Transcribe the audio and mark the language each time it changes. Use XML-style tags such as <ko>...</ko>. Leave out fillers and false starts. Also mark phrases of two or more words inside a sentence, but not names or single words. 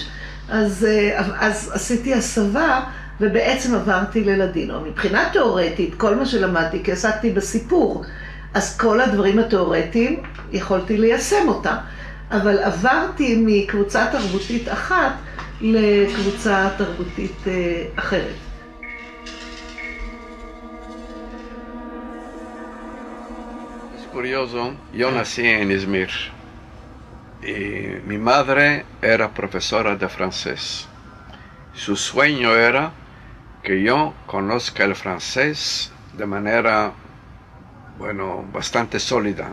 <he>אז עשיתי הסבה, ובעצם עברתי ללדינו. מבחינה תיאורטית, כל מה שלמדתי, כי עסקתי בסיפור, אז כל הדברים התיאורטיים יכולתי ליישם אותם. אבל עברתי מקבוצה תרבותית אחת לקבוצה תרבותית אחרת.</he> <es>Es curioso, yo nací en Izmir y mi madre era profesora de francés. Su sueño era que yo conozca el francés de manera, bueno, bastante sólida.</es>